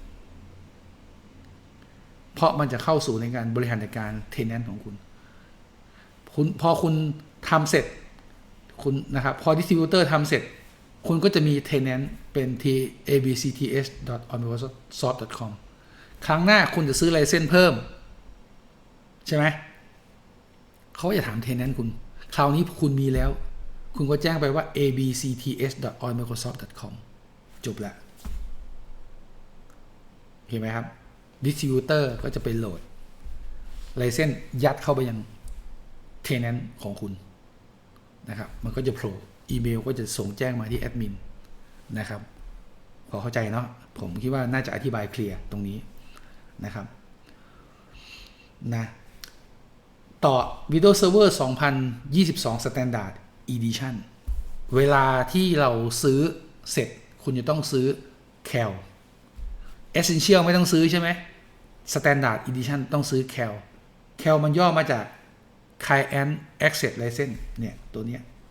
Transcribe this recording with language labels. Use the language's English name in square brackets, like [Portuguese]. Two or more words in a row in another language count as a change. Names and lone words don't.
[Thai] เพราะมันจะเข้าสู่ในการบริหารจัดการ tenant ของคุณพอคุณทำเสร็จคุณนะครับพอ distributor ทำเสร็จคุณก็จะมี tenant เป็น abcts.onmicrosoft.com ครั้งหน้าคุณจะซื้อไลเซนส์เพิ่มใช่ไหมเขาจะถาม tenant คุณคราวนี้คุณมีแล้วคุณก็แจ้งไปว่า abcts.onmicrosoft.com จบแล้ว เห็นไหมครับ distributor ก็จะไปโหลดไลเซนส์ยัดเข้าไปยัง tenant ของคุณนะครับมันก็จะโผล่ อีเมลก็จะส่งแจ้งมาที่แอดมินนะครับพอเข้าใจเนาะผมคิดว่าน่าจะอธิบายเคลียร์ตรงนี้นะครับนะต่อ Windows Server 2022 Standard Edition เวลาที่เราซื้อเสร็จคุณจะต้องซื้อ CAL Essential ไม่ต้องซื้อใช่ไหม Standard Edition ต้องซื้อ CAL มันย่อมาจาก [English] Client Access License [Thai] เนี่ยตัวเนี้ย